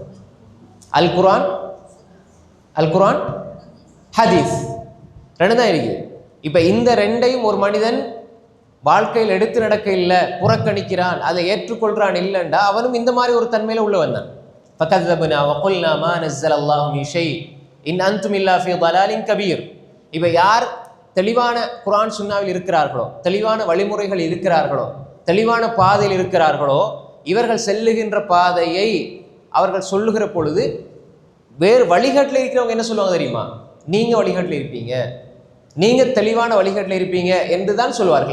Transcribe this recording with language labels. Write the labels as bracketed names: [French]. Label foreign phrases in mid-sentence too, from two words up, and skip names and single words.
[Tamil] அல் குர்ஆன் அல் குர்ஆன் ஹதீஸ் ரெண்டு தான் இருக்குது. இப்போ இந்த ரெண்டையும் ஒரு மனிதன் வாழ்க்கையில் எடுத்து நடக்க இல்லை, புறக்கணிக்கிறான், அதை ஏற்றுக்கொள்றான் இல்லைண்டா அவனும் இந்த மாதிரி ஒரு தன்மையில உள்ள வந்தான். [Arabic] ஃபகذبنا وقلنا ما نزل الله من شيء إن أنتم إلا في ضلال كبير. [Tamil] இப்போ யார் தெளிவான குர்ஆன் சுன்னாவில் இருக்கிறார்களோ, தெளிவான வழிமுறைகள் இருக்கிறார்களோ, தெளிவான பாதையில் இருக்கிறார்களோ, இவர்கள் செல்லுகின்ற பாதையை அவர்கள் சொல்லுகிற பொழுது வேறு வழிகாட்டில் இருக்கிறவங்க என்ன சொல்லுவாங்க தெரியுமா? நீங்க வழிகாட்டில் இருப்பீங்க, நீங்க தெளிவான வழிகாட்டில் இருப்பீங்க என்று தான் சொல்வார்கள்.